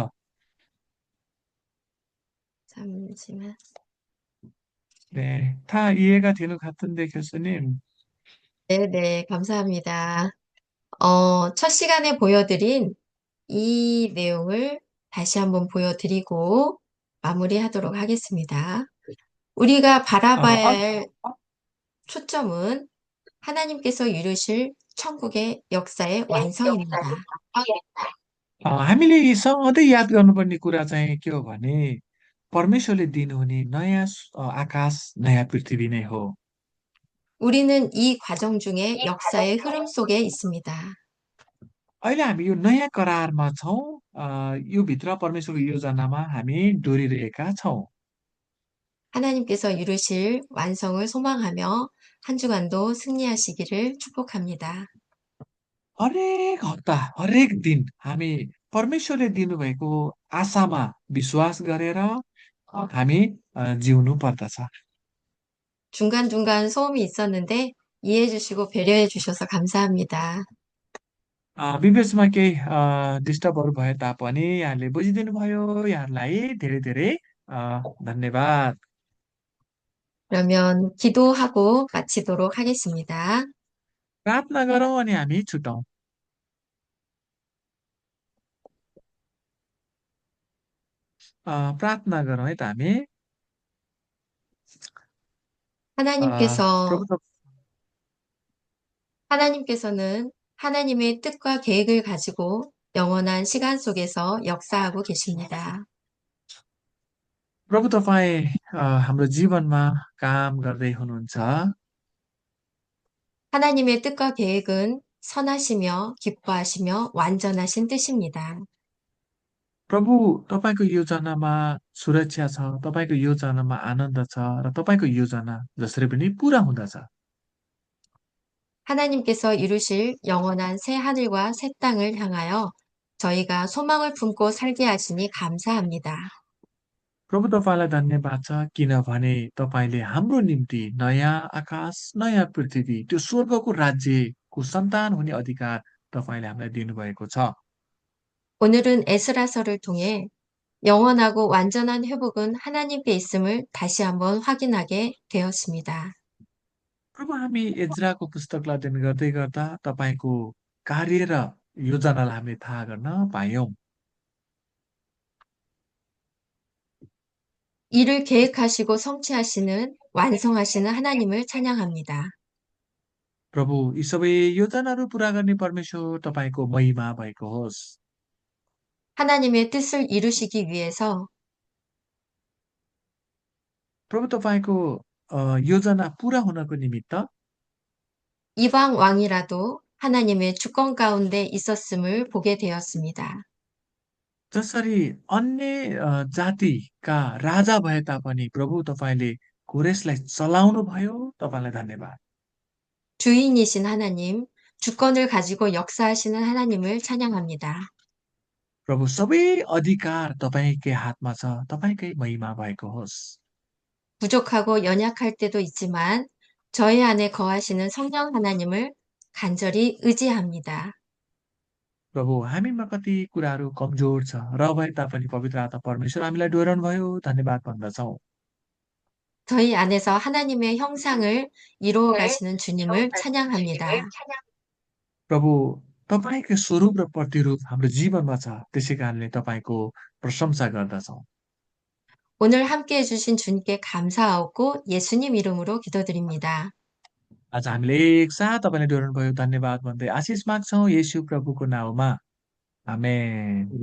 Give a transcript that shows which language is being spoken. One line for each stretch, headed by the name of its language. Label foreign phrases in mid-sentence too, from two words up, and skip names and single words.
Korean: 잠시만. 네, 다 이해가 되는 것 같은데 교수님. 네, 감사합니다. 첫 시간에 보여드린 이 내용을 다시 한번 보여드리고 마무리하도록 하겠습니다. 우리가 바라봐야 어, 할 초점은 하나님께서 이루실 천국의 역사의 완성입니다.
Nepali: हामीले सधैँ याद गर्नुपर्ने कुरा चाहिँ के हो भने परमेश्वरले दिनुहुने नयाँ आकाश नयाँ पृथ्वी नै हो।
Korean: 우리는 이 과정 중에 역사의 흐름 속에 있습니다.
Nepali: अहिले हामी यो नयाँ करारमा छौँ। यो भित्र परमेश्वरको योजनामा हामी डोरिरहेका छौँ।
Korean: 하나님께서 이루실 완성을 소망하며 한 주간도 승리하시기를 축복합니다.
Nepali: हरेक हप्ता हरेक दिन हामी परमेश्वरले दिनुभएको आशामा विश्वास गरेर हामी जिउनु पर्दछ।
Korean: 중간중간 소음이 있었는데 이해해 주시고 배려해 주셔서 감사합니다.
Nepali: विवेचमा केही डिस्टर्बहरू भए तापनि यहाँले बुझिदिनु भयो, यहाँलाई धेरै धेरै धन्यवाद।
Korean: 그러면 기도하고 마치도록 하겠습니다.
Nepali: प्रार्थना गरौँ अनि हामी छुटौँ। प्रार्थना गरौँ है त हामी।
Korean: 하나님께서,
Nepali: प्रभु
Korean: 하나님께서는 하나님의 뜻과 계획을 가지고 영원한 시간 속에서 역사하고 계십니다.
Nepali: प्रभु तपाईँ हाम्रो जीवनमा काम गर्दै हुनुहुन्छ।
Korean: 하나님의 뜻과 계획은 선하시며 기뻐하시며 완전하신 뜻입니다.
Nepali: प्रभु तपाईँको योजनामा सुरक्षा छ, तपाईँको योजनामा आनन्द छ र तपाईँको योजना जसरी पनि पुरा हुँदछ।
Korean: 하나님께서 이루실 영원한 새 하늘과 새 땅을 향하여 저희가 소망을 품고 살게 하시니 감사합니다.
Nepali: प्रभु तपाईँलाई धन्यवाद छ किनभने तपाईँले हाम्रो निम्ति नयाँ आकाश नयाँ पृथ्वी त्यो स्वर्गको राज्यको सन्तान हुने अधिकार तपाईँले हामीलाई दिनुभएको छ।
Korean: 오늘은 에스라서를 통해 영원하고 완전한 회복은 하나님께 있음을 다시 한번 확인하게 되었습니다.
Nepali: प्रभु हामी एज्राको पुस्तकलाई अध्ययन गर्दै गर्दा तपाईँको कार्य र योजनालाई हामीले थाहा गर्न पायौं।
Korean: 이를 계획하시고 성취하시는 완성하시는 하나님을 찬양합니다.
Nepali: प्रभु यी सबै योजनाहरू पुरा गर्ने परमेश्वर तपाईँको महिमा भएको होस्।
Korean: 하나님의 뜻을 이루시기 위해서
Nepali: प्रभु तपाईँको योजना पुरा हुनको निमित्त
Korean: 이방 왕이라도 하나님의 주권 가운데 있었음을 보게 되었습니다.
Nepali: जसरी अन्य जातिका राजा भए तापनि प्रभु तपाईँले कोरेसलाई चलाउनु भयो, तपाईँलाई धन्यवाद।
Korean: 주인이신 하나님, 주권을 가지고 역사하시는 하나님을 찬양합니다.
Nepali: प्रभु सबै अधिकार तपाईँकै हातमा छ, तपाईँकै महिमा भएको होस्।
Korean: 부족하고 연약할 때도 있지만 저희 안에 거하시는 성령 하나님을 간절히 의지합니다.
Nepali: प्रभु हामीमा कति कुराहरू कमजोर छ र भए तापनि पवित्र आत्मा परमेश्वर हामीलाई डोहोऱ्याउनु भयो, धन्यवाद भन्दछौँ।
Korean: 저희 안에서 하나님의 형상을 이루어 가시는 주님을 찬양합니다.
Nepali: प्रभु तपाईँको स्वरूप र प्रतिरूप हाम्रो जीवनमा छ, त्यसै कारणले तपाईँको प्रशंसा गर्दछौँ।
Korean: 오늘 함께 해주신 주님께 감사하고 예수님 이름으로 기도드립니다.
Nepali: आज हामीले एकसाथ तपाईँले डोहोऱ्याउनु भयो, धन्यवाद भन्दै आशिष माग्छौँ येशू प्रभुको नाउँमा। आमेन।